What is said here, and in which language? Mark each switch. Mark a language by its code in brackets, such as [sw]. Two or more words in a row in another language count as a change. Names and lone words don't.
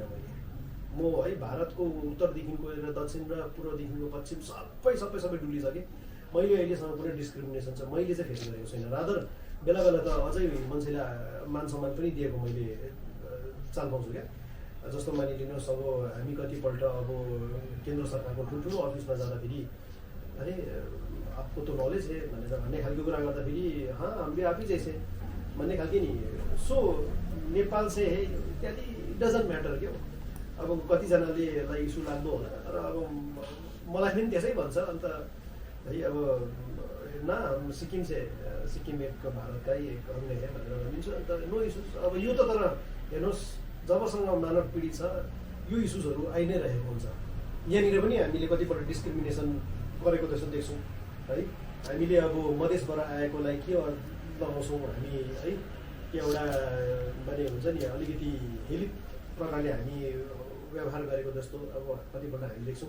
[ne] मैले म है भारतको उत्तरदेखिको लिएर दक्षिण र पूर्वदेखिको पश्चिम सबै डुलिसकेँ। मैले अहिलेसम्म कुनै डिस्क्रिमिनेसन चाहिँ मैले चाहिँ फेस गरेको छैन। रादर बेला बेला त अझै मान्छेले मान सम्मान पनि दिएको मैले चाल पाउँछु क्या। जस्तो मानिलिनुहोस् अब हामी कतिपल्ट अब केन्द्र सरकारको ठुल्ठुलो अफिसमा जाँदाखेरि [hi] अरे आपको तो नॉलेज है [ne] भन्ने खालको कुरा गर्दाखेरि [hi] हाँ हम भी आप ही जैसे [ne] भन्ने खालके नि। सो [hi] नेपाल से है [ne] इत्यादि [en] doesn't matter [ne] क्या। अब कतिजनाले यसलाई इस्यु लाग्दो होला तर अब मलाई पनि त्यसै भन्छ। अन्त है अब न [hi] सिक्किम से सिक्किम एक [ne] भारतकै [hi] एक अंग है [ne] भनेर भनिदिन्छु। अन्त [en] no issues. [ne] अब यो त तर हेर्नुहोस् जबसँग मानव पीडित छ यो इस्युजहरू आइ नै रहेको हुन्छ। यहाँनिर पनि हामीले कतिपल्ट डिस्क्रिमिनेसन गरेको जस्तो देख्छौँ है। हामीले अब मधेसबाट आएकोलाई के लगाउँछौँ हामी है, एउटा माने हुन्छ नि अलिकति हेलित प्रकारले हामी व्यवहार गरेको जस्तो अब कतिपल्ट हामी देख्छौँ।